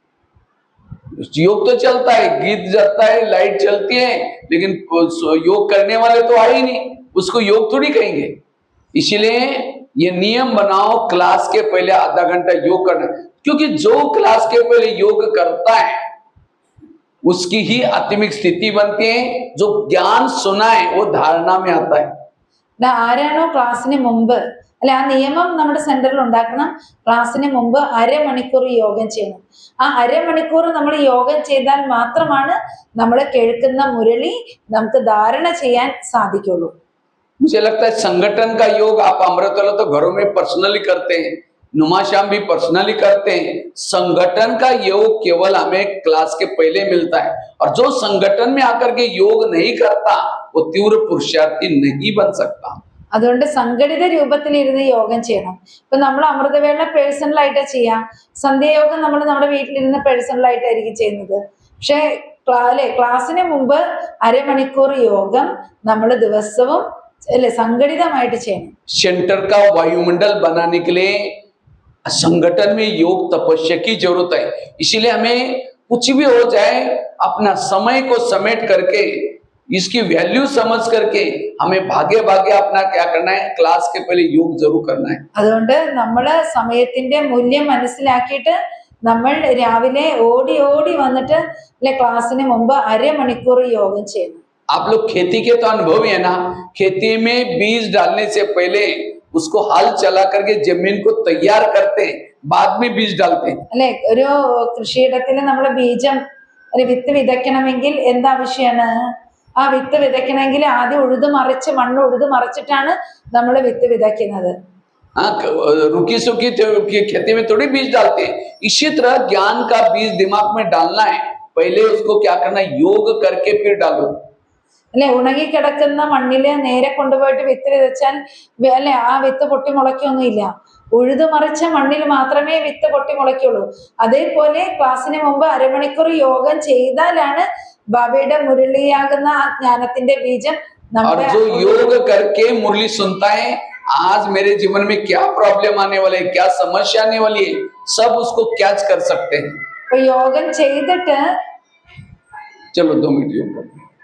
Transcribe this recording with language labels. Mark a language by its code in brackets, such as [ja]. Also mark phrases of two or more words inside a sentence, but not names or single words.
[hi] योग तो चलता है, गीत चलता है, लाइट चलती है, लेकिन योग करने वाले तो आए ही नहीं, उसको योग थोड़ी कहेंगे. इसलिए ये नियम बनाओ, क्लास के पहले आधा घंटा योग करना. क्योंकि जो क्लास के पहले योग करता है उसकी ही आत्मिक स्थिति बनती है. जो ज्ञान सुना है वो धारणा में आता है. [ml] ആരാണോ ക്ലാസ്സിന് മുമ്പ്, അല്ലെ ആ നിയമം നമ്മുടെ സെന്ററിൽ ഉണ്ടാക്കണം. ക്ലാസ്സിന് മുമ്പ് അരമണിക്കൂർ യോഗം ചെയ്യണം. ആ അരമണിക്കൂർ നമ്മൾ യോഗം ചെയ്താൽ മാത്രമാണ് നമ്മൾ കേൾക്കുന്ന മുരളി നമുക്ക് ധാരണ ചെയ്യാൻ സാധിക്കുള്ളൂ. [hi] मुझे लगता है संगठन का योग आप अमृतवाला तो घरों में पर्सनली करते हैं, नुमाश्याम भी पर्सनली करते हैं. संगठन का योग केवल हमें क्लास के पहले मिलता है. और जो संगठन में आकर के योग नहीं करता वो तीव्र पुरुषार्थी नहीं बन सकता. [ml] അതുകൊണ്ട് സംഘടിത രൂപത്തിൽ ഇരുന്ന് യോഗം ചെയ്യണം. ഇപ്പൊ നമ്മൾ അമൃതവേള പേഴ്സണലായിട്ട് ചെയ്യാം. സന്ധ്യായോഗം നമ്മൾ നമ്മുടെ വീട്ടിലിരുന്ന് പേഴ്സണലായിട്ടായിരിക്കും ചെയ്യുന്നത്. പക്ഷെ ക്ലാസ്സിന് മുമ്പ് അരമണിക്കൂർ യോഗം നമ്മൾ ദിവസവും അല്ലെ സംഘടിതമായിട്ട് ചെയ്യണം. [hi] सेंटर का वायुमंडल बनाने के लिए संगठन में योग तपस्या की जरूरत है. इसीलिए हमें कुछ भी हो जाए अपना समय को समेट करके इसकी वैल्यू समझ करके हमें भागे भागे अपना क्या करना है, क्लास के पहले योग जरूर करना है. [ml] അതുകൊണ്ട് നമ്മള് സമയത്തിന്റെ മൂല്യം മനസ്സിലാക്കിയിട്ട് നമ്മൾ രാവിലെ ഓടി ഓടി വന്നിട്ട് അല്ലെ ക്ലാസ്സിന് മുമ്പ് അരമണിക്കൂർ യോഗം ചെയ്യണം. [hi] आप लोग खेती के तो अनुभवी है ना. खेती में बीज डालने से पहले उसको हल चला करके जमीन को तैयार करते हैं, बाद में बीज डालते हैं. [ml] അല്ലെ ഒരു കൃഷിയിടത്തിൽ നമ്മൾ ബീജം ഒരു വിത്ത് വിതയ്ക്കണമെങ്കിൽ എന്താവശ്യമാണ്? ആ വിത്ത് വിതയ്ക്കണമെങ്കിൽ ആദ്യം മണ്ണ് ഉഴുതു മറിച്ചിട്ടാണ് നമ്മൾ വിത്ത് വിതയ്ക്കുന്നത്. [hi] हाँ रुकी सुखी खेती में थोड़ी बीज डालते हैं. इसी तरह ज्ञान का बीज दिमाग में डालना है. पहले उसको क्या करना है, योग करके फिर डालो. [ml] അല്ലെ ഉണങ്ങിക്കിടക്കുന്ന മണ്ണില് നേരെ കൊണ്ടുപോയിട്ട് വിത്ത് വിതച്ചാൽ അല്ലെ ആ വിത്ത് പൊട്ടി മുളയ്ക്കൊന്നുമില്ല. ഉഴുതുമറിച്ച മണ്ണിൽ മാത്രമേ വിത്ത് പൊട്ടി മുളയ്ക്കുള്ളൂ. അതേപോലെ ക്ലാസ്സിന് മുമ്പ് അരമണിക്കൂർ യോഗം ചെയ്താലാണ് ബാബയുടെ മുരളിയാകുന്ന ആ ജ്ഞാനത്തിന്റെ ബീജം [hi] और जो योग करके मुरली सुनता है, आज मेरे जीवन में क्या प्रॉब्लम आने वाले है, क्या समस्या आने वाली है, सब उसको कैच कर सकते हैं. [ml] യോഗം ചെയ്തിട്ട് [hi] चलो 2 मिनट योग करो.